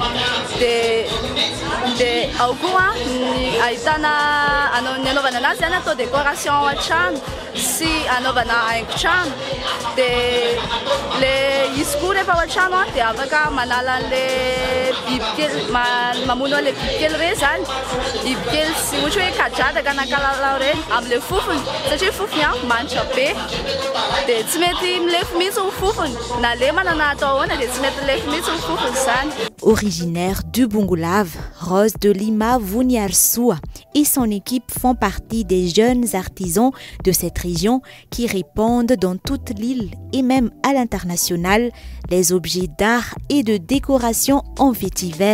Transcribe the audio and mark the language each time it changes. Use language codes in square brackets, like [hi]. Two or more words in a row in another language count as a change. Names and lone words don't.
[mg] de ao koa ny ahitana ny anaovana anazy zany atao décoration ao an-trano sy anaovana haingon-trano de le izy koa rehefa ao an-trano de afaka manala le bibikely mamono le bibikely re zany bibikely sy ohatra hoe kadradraka na kalalao reny am'le fofony satria fofony manitra be de tsy mety milefy mihitsy ny fofony na le manana atao ahoana de tsy mety milefy mihitsy ny fofony zany. [fr] Originaire du Bongolave, Rose de Lima Vuniarsoa et son équipe font partie des jeunes artisans de cette région qui répandent dans toute l'île et même à l'international les objets d'art et de décoration en vétiver.